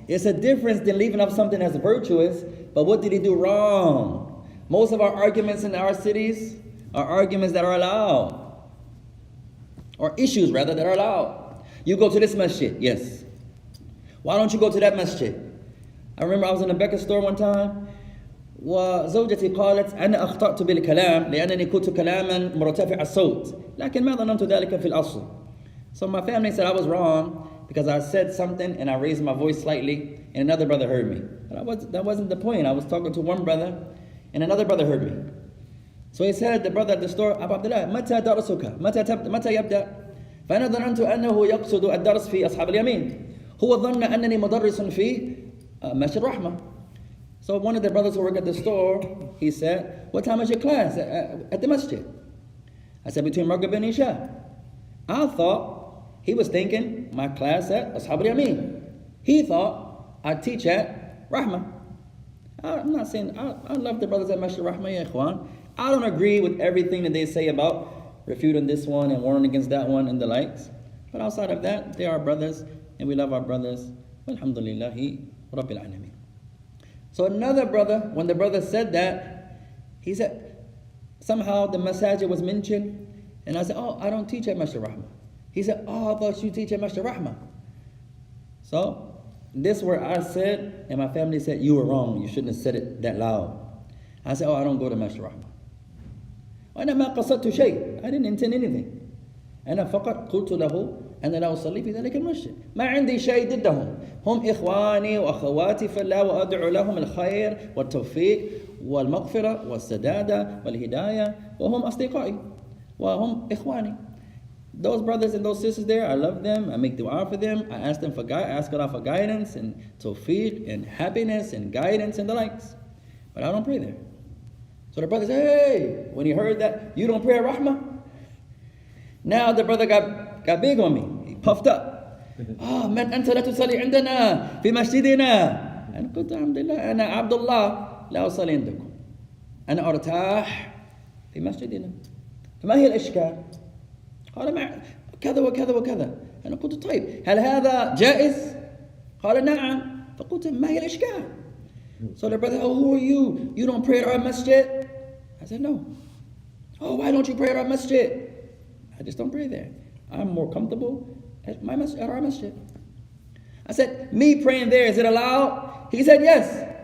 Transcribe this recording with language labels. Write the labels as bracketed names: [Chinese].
[English] It's a difference than leaving off something that's virtuous, but what did he do wrong? Most of our arguments in our cities are arguments that are allowed. Or issues, rather, that are allowed. You go to this masjid, yes. Why don't you go to that masjid? I remember I was in a Becca store one time. [Arabic] وزوجتي قالت أنا أخطأت بالكلام لأنني كنت كلاما مرتفع الصوت لكن ما ظننت ذلك في الأصل. [English] So my family said I was wrong because I said something and I raised my voice slightly and another brother heard me. But that wasn't the point. I was talking to one brother and another brother heard me. So he said, the brother at the store, [Arabic] أبا عبد الله متى درسك؟ متى يبدأ؟ فأنا ظننت أنه يقصد الدرس في أصحاب اليمين. هو ظن أنني مدرس في مسجد الرحمة. [English] So one of the brothers who work at the store, he said, what time is your class at the masjid? I said, between Maghrib and Isha. I thought he was thinking my class at Ashab al-Yamin. He thought I teach at Rahmah. I'm not saying, I love the brothers at Masjid Rahmah, ya ikhwan. I don't agree with everything that they say about refuting this one and warning against that one and the likes. But outside of that, they are brothers and we love our brothers. Alhamdulillahi Rabbil Alameen. So another brother, when the brother said that, he said, somehow the masajid was mentioned, and I said, oh, I don't teach at Masjid Rahmah. He said, oh, I thought you teach at Masjid Rahmah. So this where I said, and my family said, you were wrong, you shouldn't have said it that loud. I said, oh, I don't go to Masjid Rahmah. [Arabic] وأنا ما قصدت شيء. [English] I didn't intend anything. [Arabic] أنا فقط قلت له أنا لا أصلي في ذلك المسجد. ما عندي شيء ضدهم. هم إخواني وأخواتي في الله وأدعو لهم الخير والتوفيق والمغفرة والسدادة والهداية وهم أصدقائي وهم إخواني. [English] Those brothers and those sisters there, I love them. I make dua for them. I ask them for ask Allah for guidance and tawfiq and happiness and guidance and the likes. But I don't pray there. So the brother said, hey, when he heard that, you don't pray at Rahmah? Now the brother got big on me. He puffed up. [Arabic] من أنت لا تصلي عندنا في مسجدنا. أنا قلت الحمد لله أنا عبد الله لا أصلي عندكم. أنا أرتاح في مسجدنا. فما هي الإشكال؟ قال مع كذا وكذا وكذا. أنا قلت طيب هل هذا جائز؟ قال نعم. فقلت ما هي الإشكال؟ [English] So the brother, oh, who are you? You don't pray at our masjid? I said, no. Oh, why don't you pray at our masjid? I just don't pray there. I'm more comfortable at our masjid. I said, me praying there, is it allowed? He said, yes.